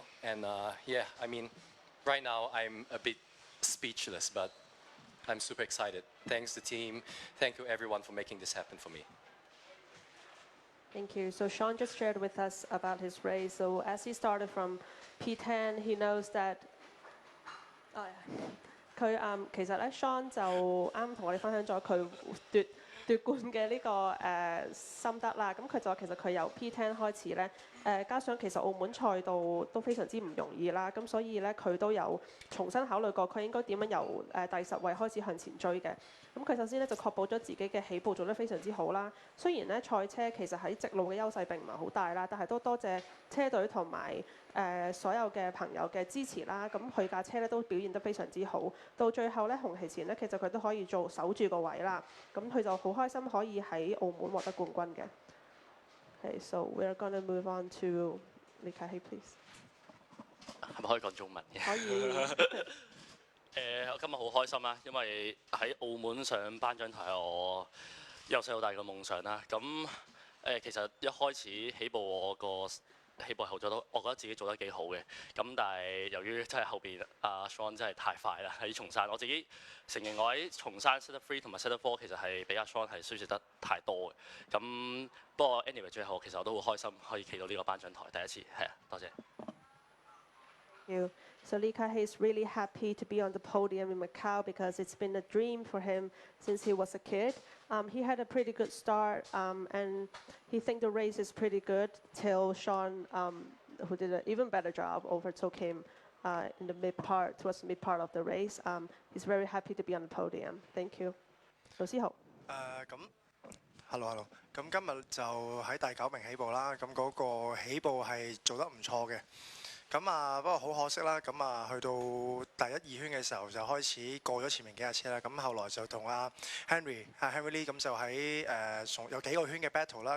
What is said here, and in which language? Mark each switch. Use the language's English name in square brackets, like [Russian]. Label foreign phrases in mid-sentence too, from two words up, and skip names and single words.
[English] And yeah, I mean, right now I'm a bit speechless, but I'm super excited. Thanks the team. Thank you everyone for making this happen for me. Thank you. So Sean just shared with us about his race. So as he started from P10, he knows that [Cantonese] 佢其實咧 Sean 就啱同我哋分享咗佢奪冠嘅呢個心得啦。咁佢就話其實佢由 P10 開始咧，加上其實澳門賽道都非常之唔容易啦。咁所以咧佢都有重新考慮過佢應該點樣由第10位開始向前追嘅。咁佢首先咧就確保咗自己嘅起步做得非常之好啦。雖然咧賽車其實喺直路嘅優勢並唔係好大啦，但係都多謝車隊同埋所有嘅朋友嘅支持啦。咁佢架車咧都表現得非常之好。到最後咧紅旗前咧，其實佢都可以守住個位啦。咁佢就好開心可以喺澳門獲得冠軍嘅。 [English] Okay, so we're gonna move on to Li Ka-hei, please. [Cantonese] 係咪可以講中文嘅？可以。我今日好開心啦，因為喺澳門上頒獎台係我由細到大嘅夢想啦。咁其實一開始起步我個起步後咗我覺得自己做得幾好嘅。咁但係由於真係後邊阿 Sean 真係太快啦，喺松山我自己承認我喺松山 Set 3同埋 Set 4其實係比阿 Sean 係輸蝕得太多嘅。咁不過 anyway 最後其實我都好開心可以企到呢個頒獎台第一次，係啊，多謝。 [English] You. So Li Ka-hei is really happy to be on the podium in Macau because it's been a dream for him since he was a kid. He had a pretty good start and he thinks the race is pretty good till Sean, who did an even better job, overtook him in the towards the mid part of the race. He's very happy to be on the podium. Thank you. [Cantonese] 盧思豪。 Hello。咁今日就喺第9名起步啦。咁嗰個起步係做得唔錯嘅。咁不過好可惜啦。咁去到第1、2圈嘅時候就開始過咗前面幾架車啦。咁後來就同Henry Lee 咁就喺有幾個圈嘅 battle 啦。